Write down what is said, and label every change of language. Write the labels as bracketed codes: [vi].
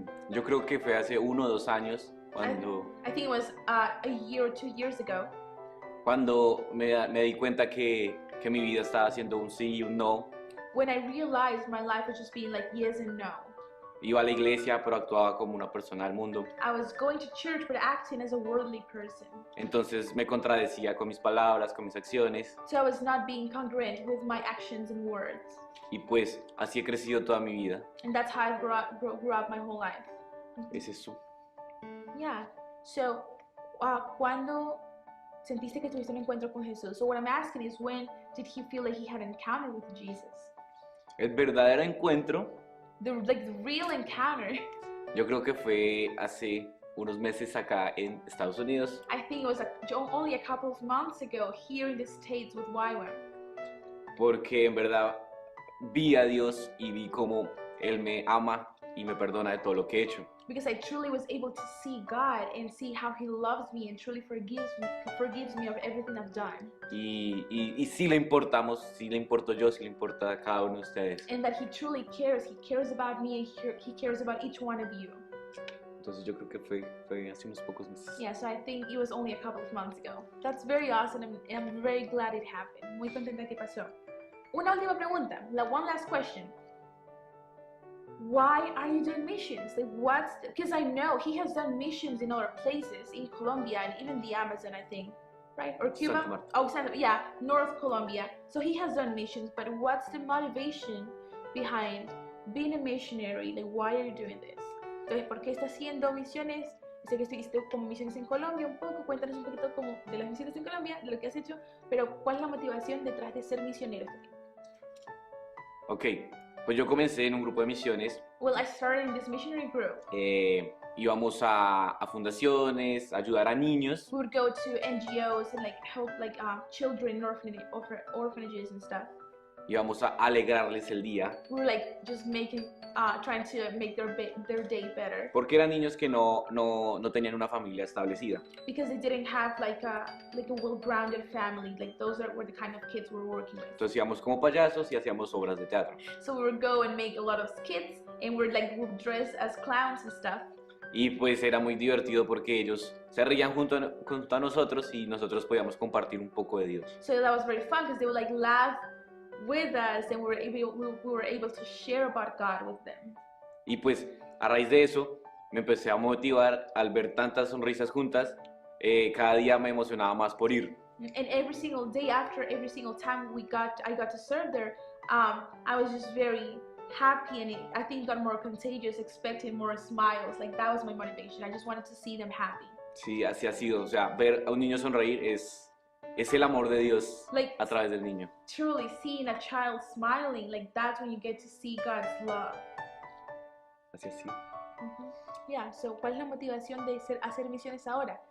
[es] Yo creo que fue hace 1 o 2 años cuando... [en] I think it was a year or 2 years ago. [es] Cuando me di cuenta que mi vida estaba siendo un sí y un no. [en] When I realized my life was just being like yes and no. [es] Iba a la iglesia, pero actuaba como una persona del mundo. [en] I was going to church, but acting as a worldly person. [es] Entonces me contradecía con mis palabras, con mis acciones. [en] So I was not being congruent with my actions and words. [es] Y pues así he crecido toda mi vida. [en] And that's how I grew up my whole life. [es] Es eso. [en] Yeah. So, [es] ¿cuándo sentiste que tuviste un encuentro con Jesús? [en] So what I'm asking is, when did he feel like he had an encounter with Jesus? [es] El verdadero encuentro, [en] The real encounter. [es] yo creo que fue hace unos meses acá en Estados Unidos. [en] I think it was only a couple of months ago here in the States with YWAM. [es] Porque en verdad vi a Dios y vi cómo Él me ama y me perdona de todo lo que he hecho. [en] Because I truly was able to see God and see how He loves me and truly forgives me of everything I've done. [es] Y sí le importamos, sí le importo yo, sí le importa a cada uno de ustedes. [en] And that He truly cares. He cares about me and He cares about each one of you. [es] Entonces yo creo que fue hace unos pocos meses. [en] Yeah, so I think it was only a couple of months ago. That's very awesome and I'm very glad it happened. [es] Muy contenta que pasó. Una última pregunta, [en] one last question. Why are you doing missions? Like because I know he has done missions in other places, in Colombia and even the Amazon, I think, right? Or Cuba? Yeah, North Colombia. So he has done missions, but what's the motivation behind being a missionary? Like, why are you doing this? [es] Entonces, ¿por qué está haciendo misiones? Sé que estuviste como misiones en Colombia un poco, cuéntanos un poquito como de las misiones en Colombia, de lo que has hecho, pero ¿cuál es la motivación detrás de ser misionero? Ok, pues yo comencé en un grupo de misiones [en] Well, I started in this missionary group. [es] y íbamos a fundaciones, a ayudar a niños. [en] We would go to NGOs and like help like children in orphanages and stuff. [es] Íbamos a alegrarles el día. [en] We were like just trying to make their day better. [es] Porque eran niños que no tenían una familia establecida. [en] Because they didn't have like a well-grounded family. Like those were the kind of kids we were working with. [es] Entonces íbamos como payasos y hacíamos obras de teatro. [en] So we would go and make a lot of skits, and we would dress as clowns and stuff. [es] Y pues era muy divertido porque ellos se reían junto a nosotros y nosotros podíamos compartir un poco de Dios. [en] So that was very fun because they would like laugh with us, and we were able to share about God with them. [es] Y pues a raíz de eso me empecé a motivar al ver tantas sonrisas juntas. Cada día me emocionaba más por ir. [en] And every single day, after every single time I got to serve there, I was just very happy, and I think got more contagious, expecting more smiles. Like that was my motivation. I just wanted to see them happy. [es] Sí, así ha sido. O sea, ver a un niño sonreír es el amor de Dios [en] Like, [es] a través del niño. [en] Truly seeing a child smiling, like that's when you get to see God's love. [es] Así es. Yeah, so ¿cuál es la motivación de hacer misiones ahora?